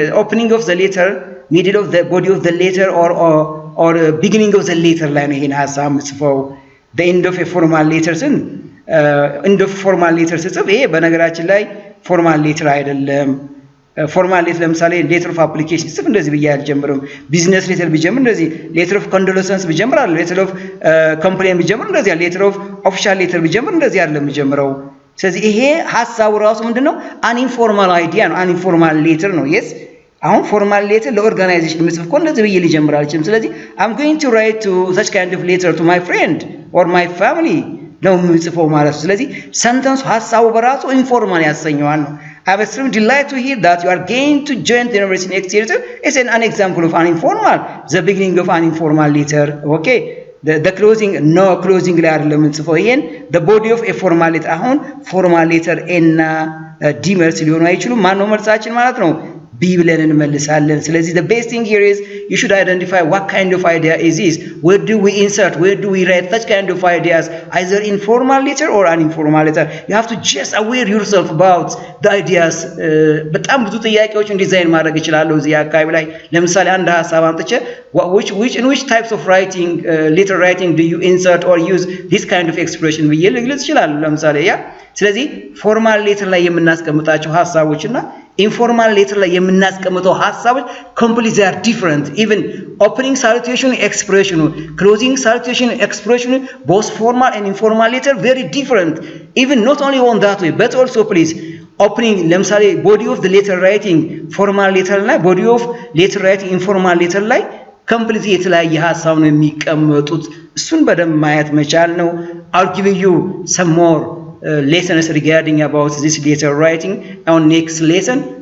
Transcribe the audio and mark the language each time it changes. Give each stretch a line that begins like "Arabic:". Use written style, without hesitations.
English: opening of the letter,
Amharic: middle of the body of the letter or beginning of the letter ላይ ነው ይሄን ሐሳብ ምጽፈው።
English: the end of a formal letter
Amharic: ስን end of formal letter ስጽፍ ይሄ በነገራችን ላይ formal letter አይደለም። ፎርማል ሌተር ለምሳሌ ሌተር ኦፍ አፕሊኬሽን ጽፍ እንደዚህ ብዬ አልጀምርም። ቢዝነስ ሌተር ቢጀምር እንደዚህ፣ ሌተር ኦፍ ኮንዶለሰንስ ቢጀምር አለ፣ ሌተር ኦፍ ኮምፕሌን ቢጀምር እንደዚህ፣ ሌተር ኦፍ ኦፊሻል ሌተር ቢጀምር እንደዚህ አይደለም የሚጀምረው። ስለዚህ ይሄ ሐሳቡ ራሱ ምንድነው? አንኢንፎርማል አይዲያ ነው። አንኢንፎርማል ሌተር ነው። yes አሁን ፎርማል ሌተር ለኦርጋናይዜሽን ምጽፍ እኮ እንደዚህ ብዬ ሊጀምር አልችልም። ስለዚህ
English: I'm going to write to such kind of letter to my friend or my family
Amharic: ነው ምጽፈው ማለት ነው። ስለዚህ ሰንተንሱ ሐሳቡ በራሱ ኢንፎርማል ያሰኘዋል ነው።
English: I'm extremely delighted to hear that you are going to join the university next year. It's an example of an informal, the beginning of an informal letter. Okay, the closing, no closing
Amharic: ላይ አይደለም የምንጽፈው ይሄን
English: the body of a formal letter።
Amharic: አሁን formal letter እና ዲ መልስ ሊሆኑ አይችሉም። ማን ነው መልሳችን ማለት ነው?
English: B
Amharic: ብለን እንመልሳለን።
English: ስለዚህ the best thing here is you should identify what kind of idea is this. Where do we insert, where do we write such kind of ideas, either in formal letter or uninformal letter. You have to just aware yourself about the ideas.
Amharic: በጣም ብዙ ጥያቄዎችን ዲዛይን ማድረግ ይችላል እዚህ አካባቢ ላይ። ለምሳሌ አንድ ሐሳብ አምጥቼ
English: in which types of writing letter writing do you insert or use this kind of expression
Amharic: ብዬ ልግለጽ ይችላል ለምሳሌ ያ። ስለዚህ ፎርማል ሌተር ላይ የምናስቀምጣቸው ሐሳቦችና ኢንፎርማል ሌተር ላይ የምናስቀምጠው ሐሳቦች
English: completely are different. Even opening salutation expression, closing salutation expression, both formal and informal letter very different. Even not only on that way but also please opening ለምሳሌ body of the letter writing formal letter ላይ body of letter writing informal letter ላይ completely
Amharic: የተለያየ ሐሳብ ነው የሚቀመጡት። እሱን በደንብ ማየት መቻል ነው።
English: I'll give you some more lessons regarding about this letter writing on next lesson.